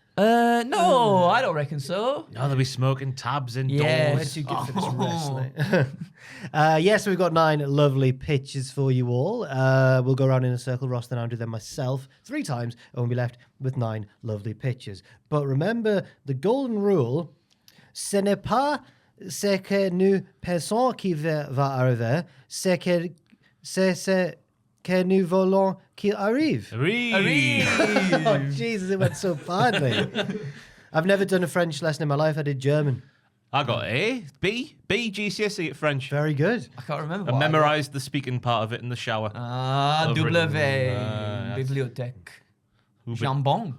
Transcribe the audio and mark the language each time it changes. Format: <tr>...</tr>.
<en>No, I don't reckon so. No, they'll be smoking tabs indoors. Yeah. We're too good for this wrestling. Yes, we've got 9 lovely pitches for you all. We'll go around in a circle, Ross, then Andrew, then myself, 3 times, and we'll be left with 9 lovely pitches. But remember, the golden rule,</en> <fr>ce n'est pas ce que nous pensons qui va arriver, c'est ce que nous voulons qu'il arrive.</fr> <en>Oh, Jesus, it went so badly. I've never done a French lesson in my life. I did German. I got A, B, GCSE at French. Very good. I can't remember. I what memorised the speaking part of it in the shower. W. That's-</en> <fr>Bibliothèque. Jambon.</fr>